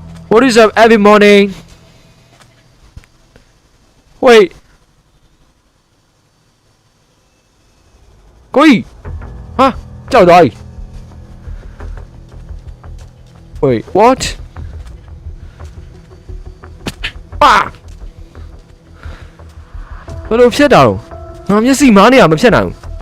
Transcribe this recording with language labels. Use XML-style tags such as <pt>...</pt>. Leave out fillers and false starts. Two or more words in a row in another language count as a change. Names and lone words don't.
<en>What is up every morning? Wait.</en> <my>ကိုကြီးဟာကြောက်သွားပြီ</my> <en>Wait what</en> <my>ပါဘယ်လိုဖြစ်တာလဲငါမျက်စိမားနေရမဖြစ်နိုင်ဘူး</my>